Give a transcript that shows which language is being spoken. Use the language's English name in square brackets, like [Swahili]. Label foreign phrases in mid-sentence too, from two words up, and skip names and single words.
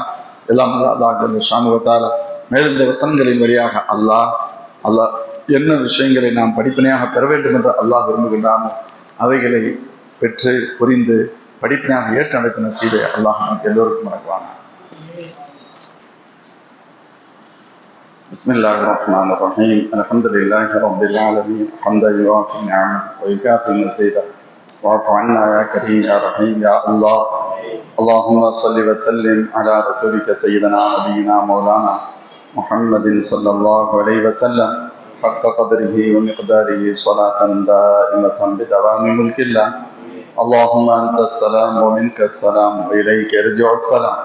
[Tamil] எல்லாம் அல்லாஹ் ஷானுவத்தால மேலும் இந்த வசனங்களின் வழியாக அல்லாஹ் என்ன விஷயங்களை நாம் படிப்பினையாக பெற வேண்டும் என்று அல்லாஹ் விரும்புகின்றானோ அவைகளை பெற்று புரிந்து படிப்பினையாக ஏற்று நடக்கும் நசீபை அல்லாஹ் எல்லோருக்கும் வழங்குவாங்க. [Arabic] بسم الله الرحمن الرحيم. الحمد لله رب العالمين. حمدا يوافي نعمه ويكافئ مزيده واعف عنا يا كريم يا رحيم يا الله. اللهم صل وسلم على رسولك سيدنا نبينا مولانا محمد صلى الله عليه وسلم حق قدره ومقداره صلاة دائمة بدوام ملك الله. اللهم أنت السلام ومنك السلام وإليك يرجع السلام.